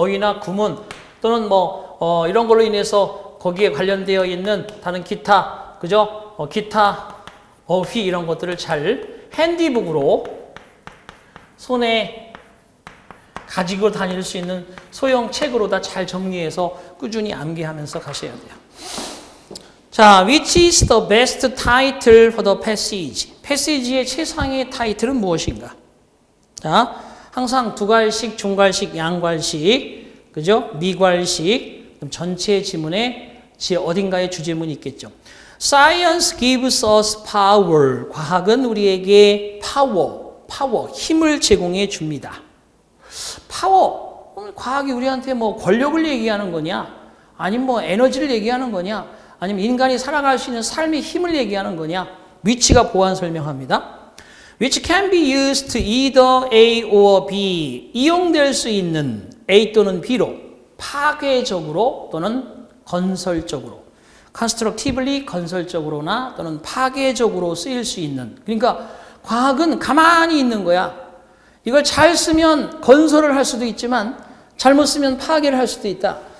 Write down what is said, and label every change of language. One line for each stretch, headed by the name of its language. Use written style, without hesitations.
Korean: 어휘나 구문 또는 이런 걸로 인해서 거기에 관련되어 있는 다른 기타, 그죠? 기타 어휘 이런 것들을 잘 핸디북으로 손에 가지고 다닐 수 있는 소형 책으로 다 잘 정리해서 꾸준히 암기하면서 가셔야 돼요.
English: 자, which is the best title for the passage?
Korean: 패시지의 최상의 타이틀은 무엇인가? 자, 항상 두괄식, 중괄식, 양괄식, 그죠? 미괄식, 그럼 전체 지문에 어딘가에 주제문이 있겠죠.
English: Science gives us power.
Korean: 과학은 우리에게 파워, 힘을 제공해 줍니다. 파워. 과학이 우리한테 권력을 얘기하는 거냐? 아니면 에너지를 얘기하는 거냐? 아니면 인간이 살아갈 수 있는 삶의 힘을 얘기하는 거냐? which가 보완 설명합니다.
English: which can be used either A or B.
Korean: 이용될 수 있는 A 또는 B로 파괴적으로 또는 건설적으로 constructively 건설적으로나 또는 파괴적으로 쓰일 수 있는 그러니까 과학은 가만히 있는 거야. 이걸 잘 쓰면 건설을 할 수도 있지만 잘못 쓰면 파괴를 할 수도 있다.